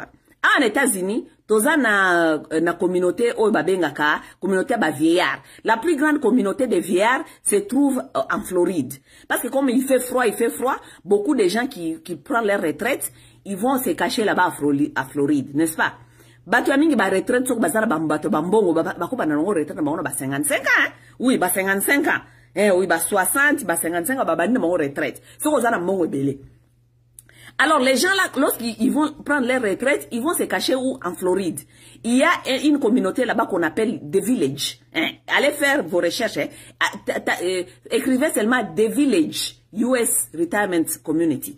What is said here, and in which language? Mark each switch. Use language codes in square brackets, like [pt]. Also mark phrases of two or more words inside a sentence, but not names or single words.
[ln] En États-Unis, toza na communauté communauté ba vieillard. [fr] La plus grande communauté de vieillards se trouve en Floride. Parce que comme il fait froid, beaucoup de gens qui prennent leur retraite, ils vont se cacher là-bas à Floride, n'est-ce pas? [ln] Batu amingi ba retraite sok bazala ba mbato ba mbongo ba ko ba na retraite ba 55 ans. Oui, ba 55 ans. Oui, ba 60, ba 55 ba bandi mo retraite. Soko za na mbongo ebele. [fr] Alors, les gens là, lorsqu'ils vont prendre leur retraite, ils vont se cacher où? En Floride. Il y a une communauté là-bas qu'on appelle The Village. Allez faire vos recherches. Écrivez seulement The Village, [en] US Retirement Community.